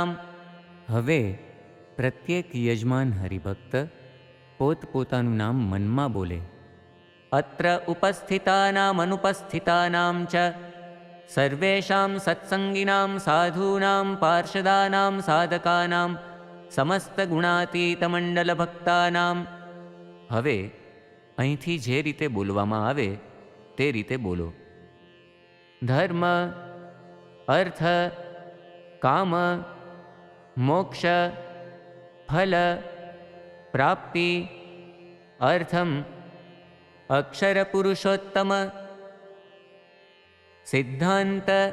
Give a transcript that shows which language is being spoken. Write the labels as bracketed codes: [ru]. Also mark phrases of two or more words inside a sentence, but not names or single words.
[gu] હવે પ્રત્યેક યજમાન હરિભક્ત પોતપોતાનું નામ મનમા બોલે। [sa] अत्र उपस्थितानामनुपस्थितानां च सर्वेषां सत्संगिनां साधूनां पार्षदानां साधकानां समस्तगुणातीतमण्डलभक्तानां। [gu] हवे અહીંથી જે રીતે બોલવામાં આવે તે રીતે બોલો। [sa] ધર્મ अर्थ काम मोक्ष फल प्राप्ति अर्थम अक्षर पुरुषोत्तम सिद्धांत